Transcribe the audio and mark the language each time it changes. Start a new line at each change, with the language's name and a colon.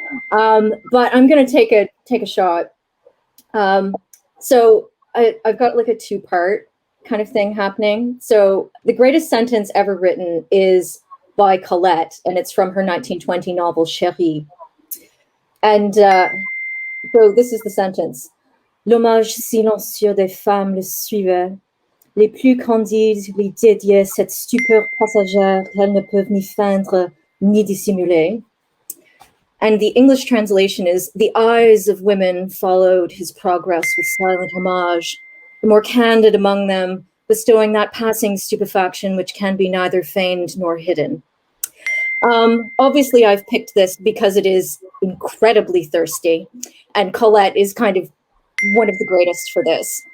English: But I'm going to take a shot. So I've got like a two-part kind of thing happening. So the greatest sentence ever written is by Colette, and it's from her 1920 novel Chérie. And so this is the sentence.
French: L'hommage silencieux des femmes le suivait. Les plus candides lui dédiaient cette stupeur passagère qu'elles ne peuvent ni feindre ni dissimuler.
English: And the English translation is, the eyes of women followed his progress with silent homage, the more candid among them, bestowing that passing stupefaction which can be neither feigned nor hidden. Obviously, I've picked this because it is incredibly thirsty, and Colette is kind of one of the greatest for this.